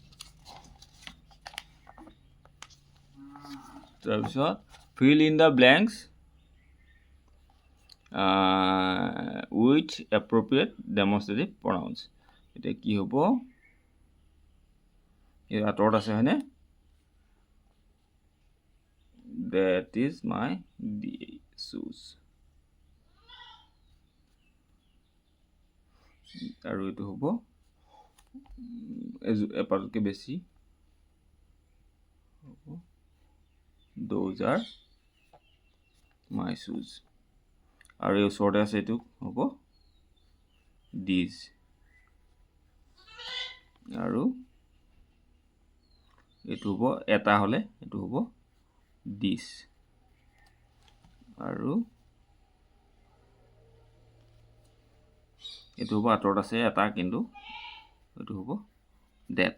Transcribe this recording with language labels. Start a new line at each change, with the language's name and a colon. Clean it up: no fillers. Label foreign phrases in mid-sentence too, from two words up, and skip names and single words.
Assamese: তাৰপিছত
English: fill in the blanks with appropriate demonstrative pronouns.
Assamese: এতিয়া কি হ'ব? এই আঁতৰত আছে হয়নে?
English: That is my shoes.
Assamese: আৰু এইটো হ'ব এপাতকৈ বেছি.
English: Those are my shoes.
Assamese: আৰু এই ওচৰতে আছে এইটো হ'ব these. আৰু এইটো হ'ব এটা হ'লে এইটো হ'ব this. আৰু এইটো হ'ব আঁতৰত আছে এটা কিন্তু এইটো হ'ব that.